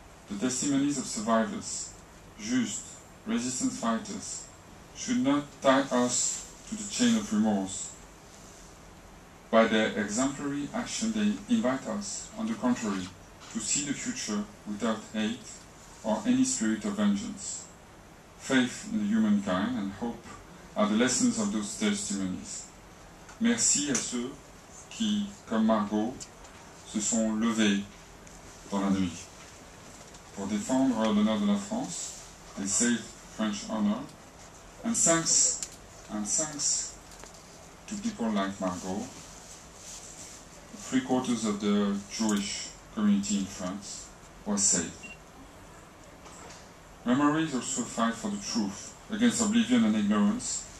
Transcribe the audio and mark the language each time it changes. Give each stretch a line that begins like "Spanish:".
English: The testimonies of survivors, Juifs, resistance fighters, should not tie us to the chain of remorse. By their exemplary action, they invite us, on the contrary, to see the future without hate or any spirit of vengeance. Faith in humankind and hope are the lessons of those testimonies."
French: Merci à ceux qui, comme Margot, se sont levés dans la nuit pour défendre l'honneur de la France.
English: They saved French honor. And thanks to people like Margot, 3/4 of the Jewish community in France was saved. Memory is also a fight for the truth, against oblivion and ignorance.